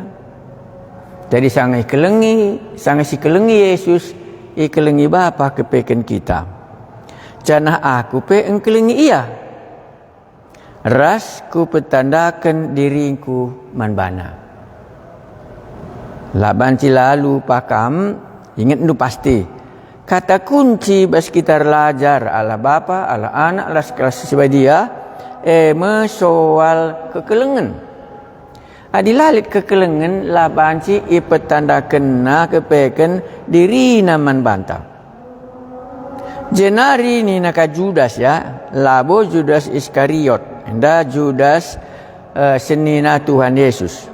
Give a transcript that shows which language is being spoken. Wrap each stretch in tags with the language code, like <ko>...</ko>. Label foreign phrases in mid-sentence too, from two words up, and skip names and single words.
<btx>Jadi sangai si kelengi Yesus, ikelengi Bapa kepeken kita. Janah aku engkelengi ia. Ras ku petandakan diringku manbana. Labanci lalu pakam,</btx> <id>ingat itu pasti. Kata kunci</id> <btx>bas kita belajar ala Bapa, ala Anak, ala kelas sebadia, soal kekelengan. Adilalit kekelengan labanci ipetandakan na kepeken diri naman banta. Jenari ni naka Judas ya, labo Judas Iskariot, enda Judas senina Tuhan Yesus.</btx>